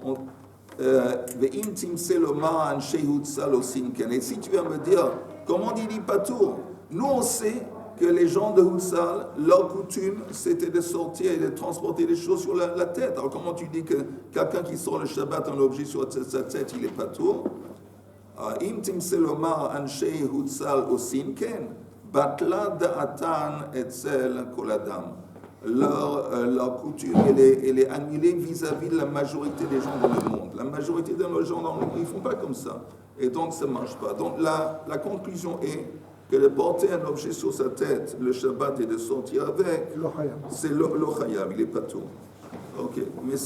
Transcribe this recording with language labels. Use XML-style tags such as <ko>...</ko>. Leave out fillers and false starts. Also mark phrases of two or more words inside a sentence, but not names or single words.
<fr>Et si tu viens me dire, comment il dit patour? Nous on sait que les gens de Hutzal, leur coutume, c'était de sortir et de transporter des choses sur la tête. Alors comment tu dis que quelqu'un qui sort le Shabbat un objet sur sa tête, il est patour?</fr> <he>אם תמצא לומר אנשי חו"ל עושין כן בטלה דעתן אצל כל אדם.</he> <fr>Leur coutume, elle est annulée vis-à-vis de la majorité des gens dans le monde. La majorité de nos gens dans le monde, ils ne font pas comme ça. Et donc, ça ne marche pas. Donc, la conclusion est que de porter un objet sur sa tête, le Shabbat, et de sortir avec, c'est le chayav, il n'est pas tout.</fr>